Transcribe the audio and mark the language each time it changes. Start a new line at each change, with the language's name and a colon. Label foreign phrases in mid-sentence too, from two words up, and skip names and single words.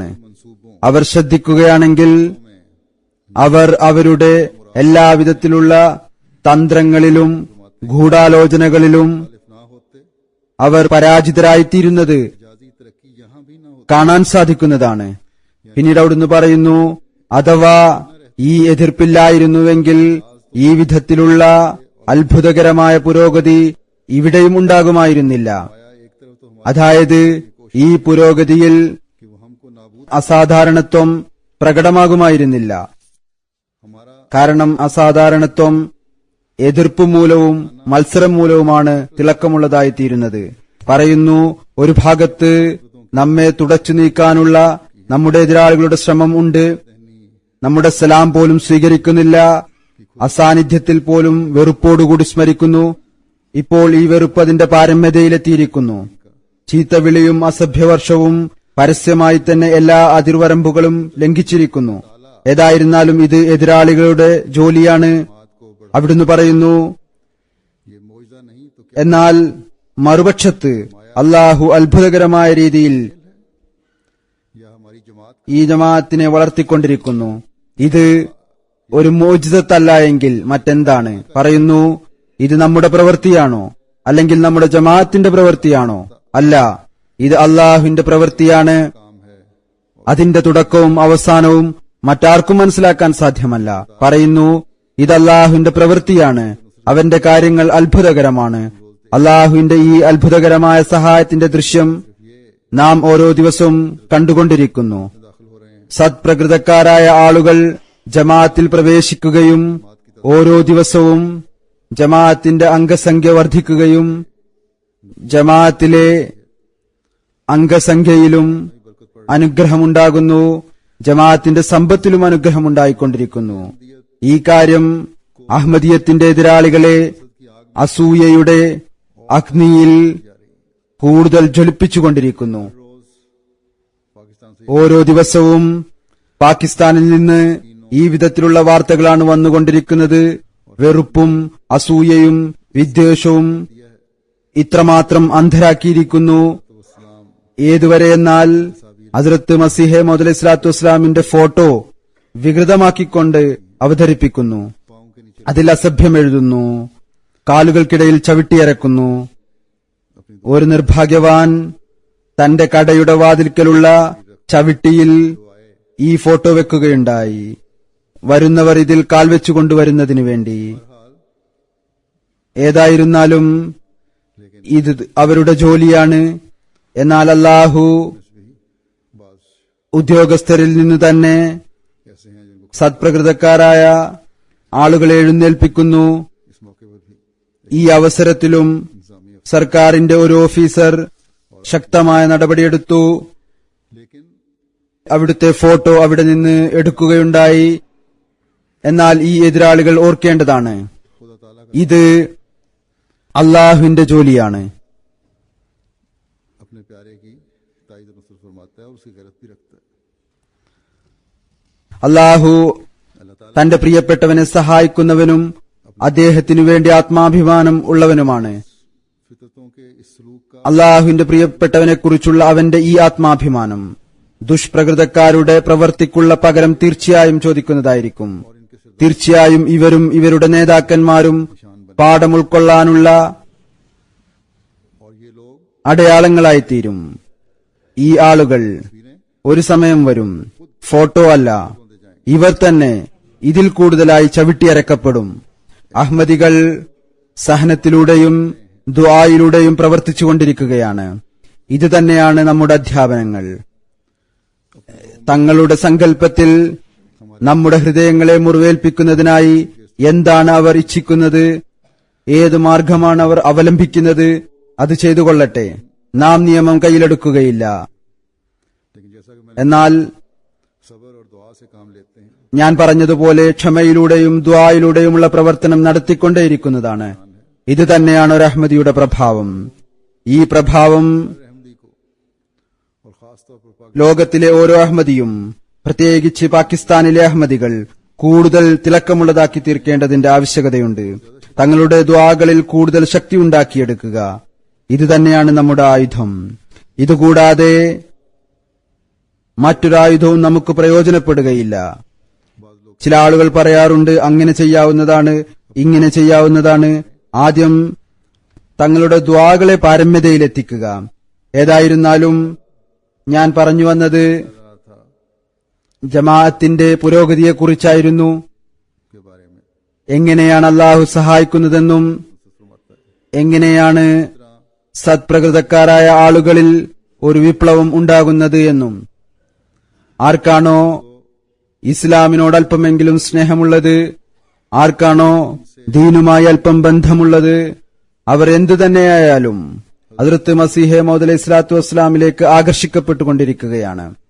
Malayalam: അവർ ശ്രദ്ധിക്കുകയാണെങ്കിൽ അവർ അവരുടെ എല്ലാവിധത്തിലുള്ള തന്ത്രങ്ങളിലും ഗൂഢാലോചനകളിലും അവർ പരാജിതരായിത്തീരുന്നത് കാണാൻ സാധിക്കുന്നതാണ്. പിന്നീട് അവിടുന്ന് പറയുന്നു, അഥവാ ഈ എതിർപ്പില്ലായിരുന്നുവെങ്കിൽ ഈ വിധത്തിലുള്ള അത്ഭുതകരമായ പുരോഗതി ഇവിടെയും ഉണ്ടാകുമായിരുന്നില്ല. അതായത് ഈ പുരോഗതിയിൽ
Urdu: کہ وہ ہم کو نابود
Malayalam: അസാധാരണത്വം പ്രകടമാകുമായിരുന്നില്ല. हमारा കാരണം അസാധാരണത്വം എതിർപ്പ് മൂലവും മത്സരം മൂലവുമാണ് തിളക്കമുള്ളതായിത്തീരുന്നത്. പറയുന്നു, ഒരു ഭാഗത്ത് നമ്മെ തുടച്ചു നീക്കാനുള്ള നമ്മുടെ എതിരാളികളുടെ ശ്രമം ഉണ്ട്. നമ്മുടെ സലാം പോലും സ്വീകരിക്കുന്നില്ല. അസാന്നിധ്യത്തിൽ പോലും വെറുപ്പോടുകൂടി സ്മരിക്കുന്നു. ഇപ്പോൾ ഈ വെറുപ്പ് അതിന്റെ പാരമ്യതയിലെത്തിയിരിക്കുന്നു. ചീത്തവിളിയും അസഭ്യവർഷവും പരസ്യമായി തന്നെ എല്ലാ അതിർവരമ്പുകളും ലംഘിച്ചിരിക്കുന്നു. ഏതായിരുന്നാലും ഇത് എതിരാളികളുടെ ജോലിയാണ്. അവിടുന്ന് പറയുന്നു,
Urdu: یہ معجزہ نہیں تو
Malayalam: എന്നാൽ മറുപക്ഷത്ത് അള്ളാഹു അത്ഭുതകരമായ രീതിയിൽ
Urdu: یا ہماری جماعت
Malayalam: ഈ ജമാഅത്തിനെ വളർത്തിക്കൊണ്ടിരിക്കുന്നു. ഇത് ഒരു മോചിതത്തല്ല എങ്കിൽ മറ്റെന്താണ്? പറയുന്നു, ഇത് നമ്മുടെ പ്രവൃത്തിയാണോ അല്ലെങ്കിൽ നമ്മുടെ ജമാഅത്തിന്റെ പ്രവൃത്തിയാണോ? അല്ല, ഇത് അള്ളാഹുവിന്റെ പ്രവൃത്തിയാണ്.
Urdu: کام ہے
Malayalam: അതിന്റെ തുടക്കവും അവസാനവും മറ്റാർക്കും മനസ്സിലാക്കാൻ സാധ്യമല്ല. പറയുന്നു, ഇത് അള്ളാഹുവിന്റെ പ്രവൃത്തിയാണ്. അവന്റെ കാര്യങ്ങൾ അത്ഭുതകരമാണ്. അള്ളാഹുവിന്റെ ഈ അത്ഭുതകരമായ സഹായത്തിന്റെ ദൃശ്യം നാം ഓരോ ദിവസവും കണ്ടുകൊണ്ടിരിക്കുന്നു.
Urdu: داخل ہو رہے ہیں
Malayalam: സത്പ്രകൃതക്കാരായ ആളുകൾ ജമാഅത്തിൽ പ്രവേശിക്കുകയും ഓരോ ദിവസവും ജമാഅത്തിന്റെ അംഗസംഖ്യ വർദ്ധിക്കുകയും ജമാഅത്തിലെ അംഗസംഖ്യയിലും അനുഗ്രഹമുണ്ടാകുന്നു. ജമാഅത്തിന്റെ സമ്പത്തിലും അനുഗ്രഹമുണ്ടായിക്കൊണ്ടിരിക്കുന്നു. ഈ കാര്യം അഹ്മദിയത്തിന്റെ എതിരാളികളെ അസൂയയുടെ അഗ്നിയിൽ കൂടുതൽ ജ്വലിപ്പിച്ചുകൊണ്ടിരിക്കുന്നു.
Urdu: پاکستان سے
Malayalam: ഓരോ ദിവസവും പാകിസ്ഥാനിൽ നിന്ന് ഈ വിധത്തിലുള്ള വാർത്തകളാണ് വന്നുകൊണ്ടിരിക്കുന്നത്. വെറുപ്പും അസൂയയും വിദ്വേഷവും ഇത്രമാത്രം അന്ധരാക്കിയിരിക്കുന്നു. ഏതുവരെ എന്നാൽ ഹസ്രത്ത് മസീഹെ മൗഊദ് അലൈഹിസ്സലാത്തു വസ്സലാമിന്റെ ഫോട്ടോ വികൃതമാക്കിക്കൊണ്ട് അവതരിപ്പിക്കുന്നു.
Urdu: پاؤں کے نیچے
Malayalam: അതിൽ അസഭ്യം എഴുതുന്നു, കാലുകൾക്കിടയിൽ ചവിട്ടിയരക്കുന്നു. ഒരു നിർഭാഗ്യവാൻ തന്റെ കടയുടെ വാതിൽക്കലുള്ള ചവിട്ടിയിൽ ഈ ഫോട്ടോ വെക്കുകയുണ്ടായി. വരുന്നവർ ഇതിൽ കാൽ വെച്ചുകൊണ്ടുവരുന്നതിനു വേണ്ടി. ഏതായിരുന്നാലും ഇത് അവരുടെ ജോലിയാണ്. എന്നാൽ അല്ലാഹു बाज ഉദ്യോഗസ്ഥരിൽ നിന്ന് തന്നെ
Urdu: ایسے ہیں جن کو
Malayalam: സത്പ്രകൃതക്കാരായ ആളുകളെ എഴുന്നേൽപ്പിക്കുന്നു.
Urdu: اس موقع پر بھی
Malayalam: ഈ അവസരത്തിലും इंतजामी സർക്കാരിന്റെ ഒരു ഓഫീസർ ശക്തമായ നടപടിയെടുത്തു. लेकिन അവിടുത്തെ ഫോട്ടോ അവിടെ നിന്ന് എടുക്കുകയുണ്ടായി. എന്നാൽ ഈ എതിരാളികൾ ഓർക്കേണ്ടതാണ്,
Urdu: خدا تعالیٰ کا
Malayalam: ഇത് അള്ളാഹുവിന്റെ ജോലിയാണ്.
Urdu: اپنے پیارے کی تائید نصر فرماتا ہے اور اس کی غیرت بھی رکھتا ہے.
Malayalam: അള്ളാഹു
Urdu: اللہ تعالیٰ
Malayalam: തന്റെ പ്രിയപ്പെട്ടവനെ സഹായിക്കുന്നവനും അദ്ദേഹത്തിനു വേണ്ടി ആത്മാഭിമാനം ഉള്ളവനുമാണ്.
Urdu: فطرتوں کے اس سلوک کا
Malayalam: അള്ളാഹുവിന്റെ പ്രിയപ്പെട്ടവനെക്കുറിച്ചുള്ള അവന്റെ ഈ ആത്മാഭിമാനം ദുഷ്പ്രകൃതക്കാരുടെ പ്രവർത്തിക്കുള്ള പകരം തീർച്ചയായും ചോദിക്കുന്നതായിരിക്കും. തീർച്ചയായും ഇവരും ഇവരുടെ നേതാക്കന്മാരും പാഠം ഉൾക്കൊള്ളാനുള്ള
Urdu: اور یہ لوگ
Malayalam: അടയാളങ്ങളായിത്തീരും. ഈ ആളുകൾ ഒരു സമയം വരും, ഫോട്ടോ അല്ല, ഇവർ തന്നെ ഇതിൽ കൂടുതലായി ചവിട്ടിയരക്കപ്പെടും. അഹ്മദികൾ സഹനത്തിലൂടെയും ദുആയിലൂടെയും പ്രവർത്തിച്ചുകൊണ്ടിരിക്കുകയാണ്. ഇത് തന്നെയാണ് നമ്മുടെ അധ്യാപനങ്ങൾ. തങ്ങളുടെ സങ്കല്പത്തിൽ നമ്മുടെ ഹൃദയങ്ങളെ മുറിവേൽപ്പിക്കുന്നതിനായി എന്താണ് അവർ ഇച്ഛിക്കുന്നത്, ഏത് മാർഗമാണ് അവർ അവലംബിക്കുന്നത്, അത് ചെയ്തുകൊള്ളട്ടെ. നാം നിയമം കയ്യിലെടുക്കുകയില്ല.
Urdu: لیکن جیسا کہ میں نے
Malayalam: എന്നാൽ
Urdu: صبر اور دعا سے کام لیتے ہیں
Malayalam: ഞാൻ പറഞ്ഞതുപോലെ ക്ഷമയിലൂടെയും ദുആയിലൂടെയുമുള്ള പ്രവർത്തനം നടത്തിക്കൊണ്ടേയിരിക്കുന്നതാണ്. ഇത് തന്നെയാണ് ഒരു അഹ്മദിയുടെ പ്രഭാവം. ഈ പ്രഭാവം
Urdu: احمدی کو اور خاص طور پر
Malayalam: ലോകത്തിലെ ഓരോ അഹ്മദിയും, പ്രത്യേകിച്ച് പാകിസ്ഥാനിലെ അഹ്മദികൾ കൂടുതൽ തിളക്കമുള്ളതാക്കി തീർക്കേണ്ടതിന്റെ ആവശ്യകതയുണ്ട്. തങ്ങളുടെ ദ്വാകളിൽ കൂടുതൽ ശക്തി ഉണ്ടാക്കിയെടുക്കുക. ഇത് തന്നെയാണ് നമ്മുടെ ആയുധം. ഇതുകൂടാതെ മറ്റൊരായുധവും നമുക്ക് പ്രയോജനപ്പെടുകയില്ല. ചില ആളുകൾ പറയാറുണ്ട്, അങ്ങനെ ചെയ്യാവുന്നതാണ്, ഇങ്ങനെ ചെയ്യാവുന്നതാണ്. ആദ്യം തങ്ങളുടെ ദ്വാകളെ പാരമ്യതയിലെത്തിക്കുക. ഏതായിരുന്നാലും ഞാൻ പറഞ്ഞു വന്നത് ജമാഅത്തിന്റെ പുരോഗതിയെക്കുറിച്ചായിരുന്നു.
Urdu: کے بارے میں
Malayalam: എങ്ങനെയാണ് അള്ളാഹു സഹായിക്കുന്നതെന്നും എങ്ങനെയാണ് സത്പ്രകൃതക്കാരായ ആളുകളിൽ ഒരു വിപ്ലവം ഉണ്ടാകുന്നത് എന്നും ആർക്കാണോ ഇസ്ലാമിനോട് അല്പമെങ്കിലും സ്നേഹമുള്ളത്, ആർക്കാണോ ദീനുമായി അല്പം ബന്ധമുള്ളത്, അവർ എന്തു തന്നെയായാലും ഹദ്റത്ത് മസീഹ് മൗഊദ് അലൈഹി സ്വലാത്തു വസ്സലാമിലേക്ക് ആകർഷിക്കപ്പെട്ടുകൊണ്ടിരിക്കുകയാണ്.